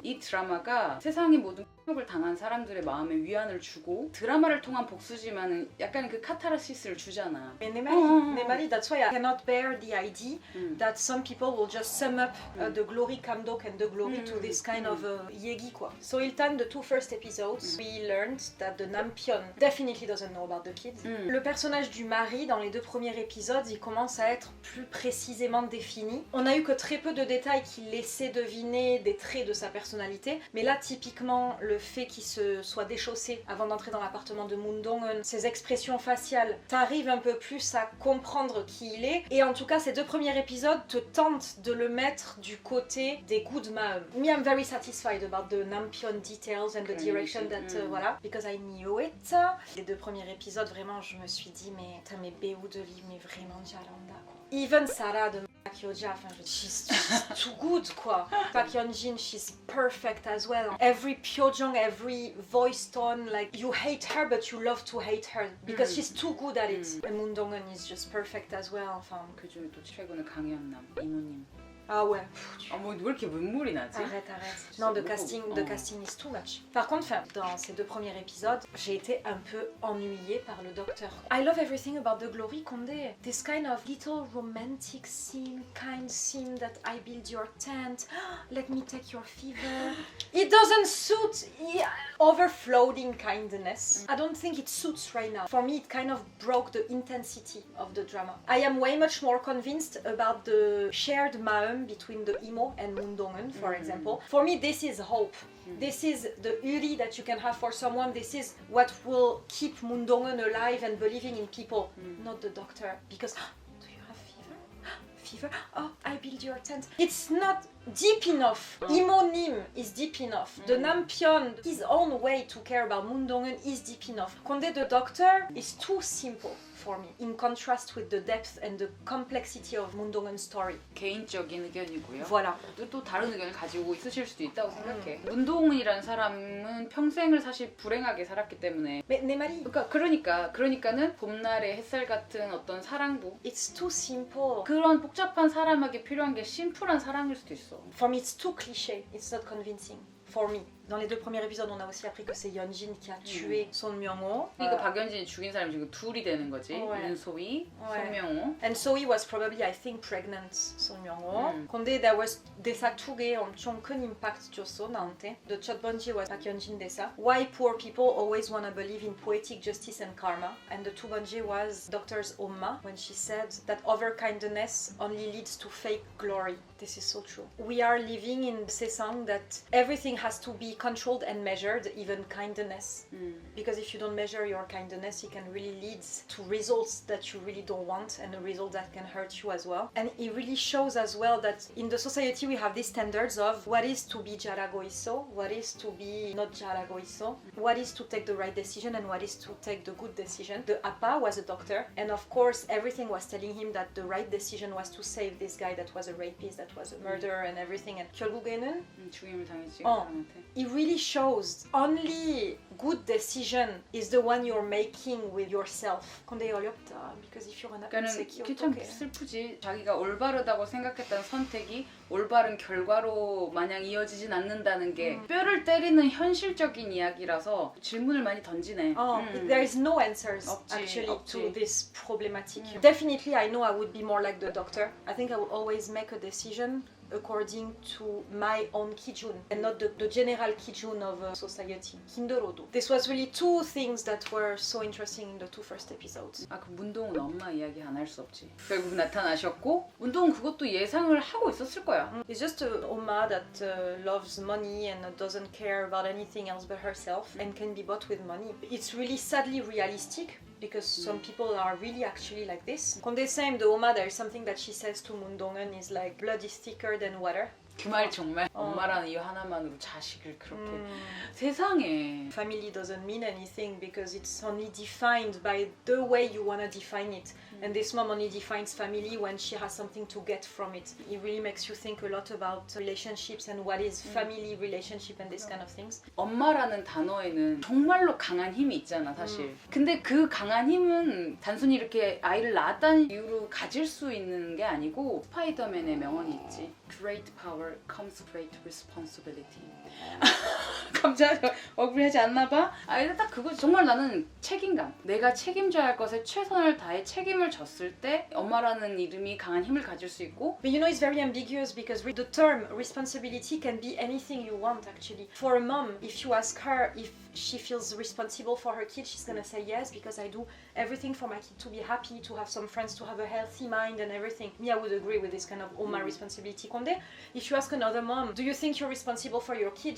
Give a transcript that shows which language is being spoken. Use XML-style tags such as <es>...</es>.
<ko>이 드라마가 세상의 모든 폭력을 당한 사람들의 마음에 위안을 주고 드라마를 통한 복수지만은 약간 그 카타르시스를 주잖아. 내 말이</ko> <en>that's why I cannot bear the idea that some people will just sum up the glory 감독 and the glory to this kind of 얘기 quoi. So 일단 the two first episodes we learned that the 남편 definitely doesn't know about the kids.</en> <fr>Le personnage du mari dans les 2 premiers épisodes il commence à être plus précisément défini. On a eu que très peu de détails qui laissaient deviner des traits de sa personnalité, mais là typiquement le fait qu'il se soit déchaussé avant d'entrer dans l'appartement de Moon Dong-eun, ses expressions faciales, t'arrives un peu plus à comprendre qui il est. Et en tout cas, ces 2 premiers épisodes te tentent de le mettre du côté des</fr> <en>good mom. Me, I'm very satisfied about the Nampion details and the direction that, voilà, because I knew it.</en> <fr>Les 2 premiers épisodes, vraiment, je me suis dit, mais t'as mes béou de lit, mais vraiment Jalanda, quoi.</fr> <en>Even Sarah de Kyoja, enfin, she's too good, quoi. Park Hyun-jin, she's perfect as well. Every Pyojong, every voice tone, like you hate her but you love to hate her because she's too good at it. And Moon Dong-eun is just perfect as well.</en> <fr>Enfin,</fr> <ko>그 중에 또 최근에 강연남 이모님.</ko> <fr>Ah ouais.</fr> <ko>뭐 왜 이렇게 눈물이 나지?</ko> <fr>Arrête.</fr> <en>Non, the casting is too much.</en> <fr>Par contre, dans ces 2 premiers épisodes, j'ai été un peu ennuyée par le docteur.</fr> <en>I love everything about The Glory, Condé. This kind of little romantic scene, kind scene that I build your tent, let me take your fever. It doesn't suit overflowing kindness. I don't think it suits right now. For me, it kind of broke the intensity of the drama. I am way much more convinced about the shared maum between the emo and Moon Dong-eun, for example. For me, this is hope. This is the Uri that you can have for someone. This is what will keep Moon Dong-eun alive and believing in people, not the doctor. Because, do you have fever? Fever? Oh, I build your tent. It's not deep enough. 이모님 is deep enough. The 남편, his own way to care about 문동은 is deep enough. 근데 the doctor is too simple for me, in contrast with the depth and the complexity of 문동은's story.</en> <ko>개인적인 의견이고요.</ko> <fr>Voilà.</fr> <ko>또 다른 의견을 가지고 있으실 수도 있다고 생각해. 문동은이라는 사람은 평생을 사실 불행하게 살았기 때문에. 내 말이. 그러니까는 봄날의 햇살 같은 어떤 사랑도.</ko> <en>It's too simple.</en> <ko>그런 복잡한 사람에게 필요한 게 심플한 사랑일 수도 있어.</ko> <en>For me, it's too cliché. It's not convincing. For me.</en> <fr>Dans les 2 premiers épisodes, on a aussi appris que c'est Yeonjin qui a tué Son Myung-ho.</fr> <ko>그러니까 박연진이 죽인 사람이 지금 둘이 되는 거지.</ko> <fr>Ouais.</fr> <ko>윤소희,</ko> <fr>Ouais.</fr> <ko>손명호.</ko> <en>And Sohee was probably, I think, pregnant, Son Myung-ho.</en> <ko>근데</ko> <en>there was</en> <ko>대사 2개 엄청 큰 임팩트 줬어 나한테.</ko> <en>The 첫 번째 was 박연진 대사. Why poor people always want to believe in poetic justice and karma. And the 두 번째 was Doctor's Oma when she said that overkindness only leads to fake glory. This is so true. We are living in 세상 that everything has to be controlled and measured, even kindness. Because if you don't measure your kindness, it can really lead to results that you really don't want and a result that can hurt you as well. And it really shows as well that in the society we have these standards of what is to be</en> <ko>잘하고 있어,</ko> <en>what is to be not 잘하고 있어, what is to take the right decision and what is to take the good decision. The Appa was a doctor and of course everything was telling him that the right decision was to save this guy that was a rapist, that was a murderer and everything.</en> <ko>And 결국에는 죽임을 당했지. 사람한테.</ko> <en>it really shows only good decision is the one you're making with yourself.</en> <ko>근데 어렵다.</ko> <en>Because if you're an</en> <ko>그러니까 그게 참 슬프지. 자기가 올바르다고 생각했던 선택이 올바른 결과로 마냥 이어지진 않는다는 게 뼈를 때리는 현실적인 이야기라서 질문을 많이 던지네.</ko> <en>There is no answers actually to this problematic. Definitely I know I would be more like the doctor. I think I would always make a decision according to my own 기준 and not the general 기준 of society.</en> <ko>힘들어도.</ko> <en>This was really 2 things that were so interesting in the 2 first episodes.</en> <ko>그 문동은 엄마 이야기 안 할 수 없지. 결국 나타나셨고 문동은 그것도 예상을 하고 있었을 거야.</ko> <en>It's just a Oma that loves money and doesn't care about anything else but herself and can be bought with money. It's really sadly realistic. Because some people are really actually like this. 근데 same, the Oma, there is something that she says to 문동은 is like blood is thicker than water.</en> <ko>그 말 정말 엄마라는 이유 하나만으로 자식을 그렇게 세상에</ko> <en>Family doesn't mean anything because it's only defined by the way you want to define it. And this mom only defines family when she has something to get from it. It really makes you think a lot about relationships and what is family relationship and this kind of things.</en> <ko>엄마라는 단어에는 정말로 강한 힘이 있잖아 사실. 근데 그 강한 힘은 단순히 이렇게 아이를 낳았다는 이유로 가질 수 있는 게 아니고 스파이더맨의 명언이 있지.</ko> <en>Great power comes great responsibility.</en> <ko>감사하죠. 억울하지 않나 봐? 딱 그거 정말 나는 책임감. 내가 책임져야 할 것에 최선을 다해 책임을 졌을 때 엄마라는 이름이 강한 힘을 가질 수 있고.</ko> <en>But you know it's very ambiguous because the term responsibility can be anything you want actually. For a mom, if you ask her if she feels responsible for her kid, she's gonna say yes because I do everything for my kid to be happy, to have some friends, to have a healthy mind and everything. Me, I would agree with this kind of Oma responsibility. 근데 if you ask another mom, do you think you're responsible for your kid?</en>